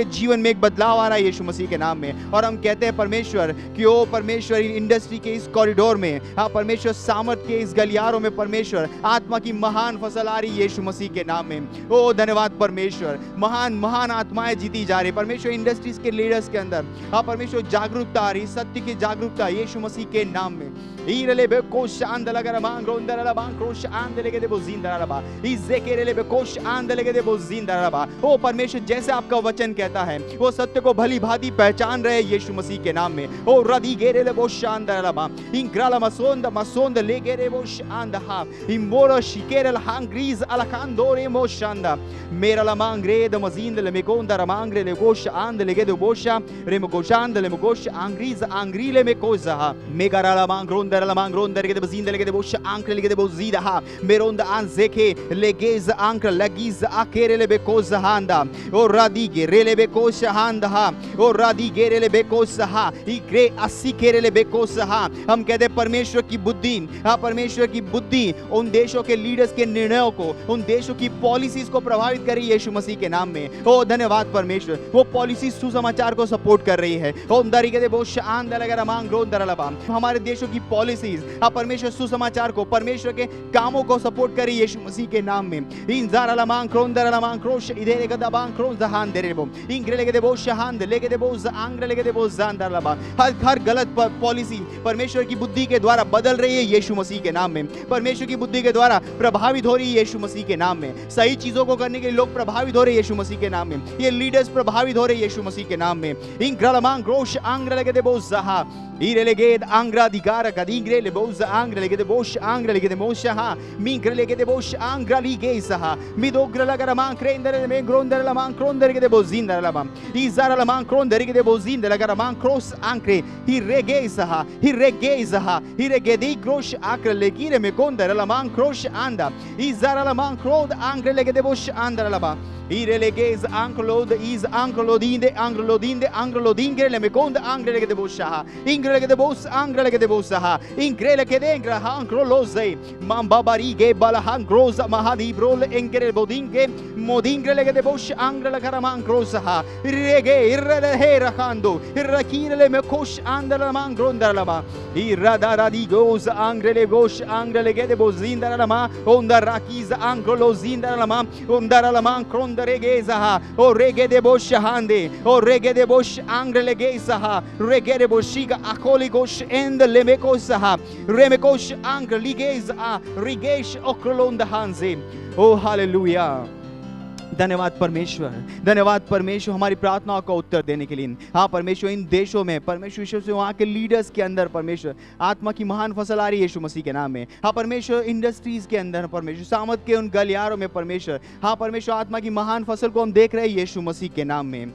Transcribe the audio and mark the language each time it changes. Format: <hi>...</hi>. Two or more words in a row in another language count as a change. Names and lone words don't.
<hi>जीवन में एक बदलाव आ रहा है यीशु मसीह के नाम में और हम कहते हैं परमेश्वर कि ओ परमेश्वर इंडस्ट्री के इस कॉरिडोर में हाँ परमेश्वर सामर्थ के इस गलियारों में परमेश्वर आत्मा की महान फसल आ रही है यीशु मसीह के नाम में ओ धन्यवाद परमेश्वर महान महान आत्माएं जीती जा रही परमेश्वर इंडस्ट्रीज के लीडर्स के अंदर हाँ परमेश्वर जागरूकता आ रही सत्य की जागरूकता यीशु मसीह के नाम में ओ परमेश्वर जैसे आपका वचन कहता है वो सत्य को भली भांति पहचान रहे यीशु मसीह के नाम में ओ रदी गेरेले बो शांदरलबा इंग्राला मसोंदा मसोंदा ले गेरे बो शांदा इमोरो शिकेरल हांग्रीज अलकांदोरे मो शांदा मेरा ला मांग्रे द मजींद ले मेकोंदा रमांग्रे ले गोश आंद ले गेदो बोशा रे मगोशांद ले मगोश आंग्रीज आंग्रीले में कोजा मेगारा ला मांग्रोंदा ला मांग्रोंदा ले गेदो बजींद ले गेदो बोश आंक्रे ले गेदो बोजीदा हा मेरोंदा आंजेके ले गेज आंक्र लगिज आकेरे ले बेकोजा हांदा ओ रदी गेरेले बेकोशा हांदा हा ओ रदी गेरेले बेकोशा हा इग्रे अस्सी केरेले बेकोशा हा हम कहते परमेश्वर की बुद्धि हाँ परमेश्वर की बुद्धि उन देशों के लीडर्स के निर्णयों को उन देशों की पॉलिसीज को प्रभावित कर रही है यीशु मसीह के नाम में ओ धन्यवाद परमेश्वर वो पॉलिसी सुसमाचार को सपोर्ट कर रही है ओ दरिके दे बहुत शान दलगा मांग रो दरलबा हमारे देशों की पॉलिसीज हाँ परमेश्वर सुसमाचार को परमेश्वर के कामों को सपोर्ट कर रही है यीशु मसीह के नाम में इन ज़ारा मांग क्रोन दरला मांग क्रोश इधर एक दबांग क्रोन जहान दे रेबो इंग्रे लेके दे बहुत शहान दे लेके दे बहुत आंग्रे लेके दे बहुत जान दरलबा हर गलत पॉलिसी परमेश्वर की बुद्धि के द्वारा बदल रही है यीशु मसीह के नाम में परमेश्वर की बुद्धि के द्वारा प्रभावित हो रही है यीशु मसीह के नाम में सही चीजों को करने के लिए लोग प्रभावित हो रहे हैं यीशु मसीह के नाम में ये लीडर्स प्रभावित हो रहे हैं यीशु मसीह के नाम में इंग्रलमांग ग्रोश आंग्रे लेके दे बहुत जहा इरेलेगेद आंग्रा दिगारा गदिंग्रे ले बहुत आंग्रे लेके दे बोश आंग्रे लेके दे मोशहा मिंग्रे लेके दे बोश आंग्रा लीगे सहा मिदोग्र लगा मांग क्रेंदर में ग्रोंदर ला मांग क्रोंदर के दे बहुत जिंदर ला मांग इजारा ला मांग क्रोंदर के दे बहुत जिंदर लगा मांग क्रोस आंक्रे ही रेगे सहा ही रेगे दी ग्रोश आंक्रे लेकिरे में कोंदर ला मांग क्रोश आंदा इजारा ला मांग क्रोद आंग्रे लेके दे बोश आंदर ला Irelegez anklod is anklodinde anklodinde anklodingre le mekonda angre de bosha ingre de bos angre de bosa ingre ke dengra ankloloze mambabari ge balahan groza mahadi brol engre bodinge modingre le de bos angre la karaman groza rege irre hera khando irrakire le mekosh andala man grondala ma irada di goz angre le gosh angre le de bozinda la ma onda rakiza anklolozinda la ma onda la man Regeza, o rege de bosh hande, o rege de bosh angre legeza, rege de boshiga akoligos and lemekosa, remekosh angre ligeza, rigesh okrolonda hanze.</hi> <en>Oh hallelujah.</en> <hi>धन्यवाद परमेश्वर, धन्यवाद परमेश्वर हमारी प्रार्थनाओं का उत्तर देने के लिए। हाँ परमेश्वर, इन देशों में परमेश्वर यीशु से वहाँ के लीडर्स के अंदर परमेश्वर आत्मा की महान फसल आ रही है यीशु मसीह के नाम में। हाँ परमेश्वर, इंडस्ट्रीज के अंदर परमेश्वर, सामत के उन गलियारों में परमेश्वर, हाँ परमेश्वर आत्मा की महान फसल को हम देख रहे हैं यीशु मसीह के नाम में।</hi>